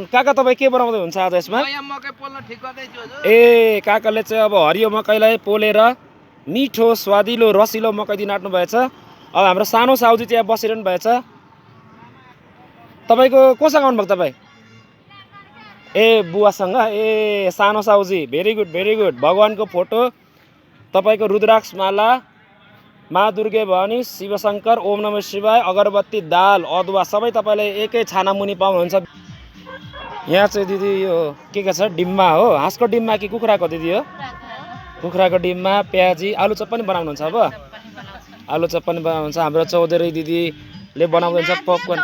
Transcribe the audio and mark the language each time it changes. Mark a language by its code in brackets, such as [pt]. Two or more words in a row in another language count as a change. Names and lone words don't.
[ne] काका तपाईँ के बनाउँदै हुन्छ आज यसमा? काकाले चाहिँ अब हरियो मकैलाई पोलेर मिठो स्वादिलो रसिलो मकै दिन आँट्नु भएछ। अब हाम्रो सानो साउजी चाहिँ बसिरहनु भएछ। तपाईँको कोसँग आउनुभएको तपाईँ? बुवासँग। सानो साउजी, [en] very good very good. [ne] भगवानको फोटो, तपाईँको रुद्राक्ष माला, माँ दुर्गे भवानी, शिवशङ्कर, [sa] ओम नमः शिवाय, [ne] अगरबत्ती, दाल, अदुवा सबै तपाईँले एकै छाना मुनि पाउनुहुन्छ। यहाँ चाहिँ दिदी यो के छ? डिम्बा हो। हाँसको डिम्बा कि कुखुराको दिदी हो? कुखुराको डिम्बा, प्याजी, आलु चप पनि बनाउनुहुन्छ। अब आलु चप पनि बनाउनुहुन्छ। हाम्रो चौधरी दिदीले बनाउँदै हुन्छ पपकर्न।